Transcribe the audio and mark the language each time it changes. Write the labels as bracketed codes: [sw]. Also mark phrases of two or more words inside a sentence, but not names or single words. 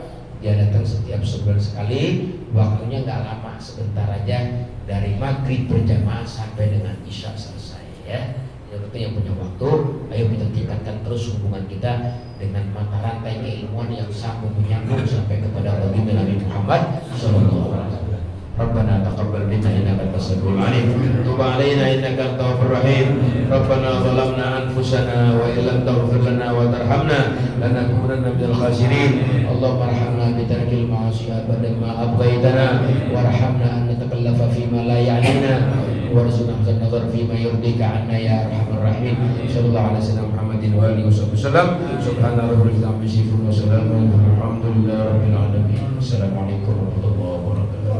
[id] Dia datang setiap sebulan sekali. Waktunya nggak lama, sebentar aja, dari maghrib berjamaah sampai dengan isya selesai ya. Yang punya waktu, ayo kita tingkatkan terus hubungan kita dengan mata rantai keilmuan yang sambung menyambung sampai kepada Nabi Muhammad [ar] صلى الله عليه وسلم. ربنا تقبل منا إنك أنت السميع العليم. تب علينا إنك أنت الغفور الرحيم. ربنا ظلمنا أنفسنا وإن لم تغفر لنا وترحمنا لنكونن من الخاسرين. اللهم ارحمنا بترك المعاصي أبدا ما أبقيتنا وارحمنا أن نتكلف فيما لا يعنينا وارزقنا حسن النظر فيما يرضيك عنا يا أرحم الراحمين. صلى الله عليه وسلم محمد وآله وسلم. سبحان ربك رب العزة عما يصفون وسلام الحمد لله رب العالمين. السلام عليكم ورحمة الله وبركاته.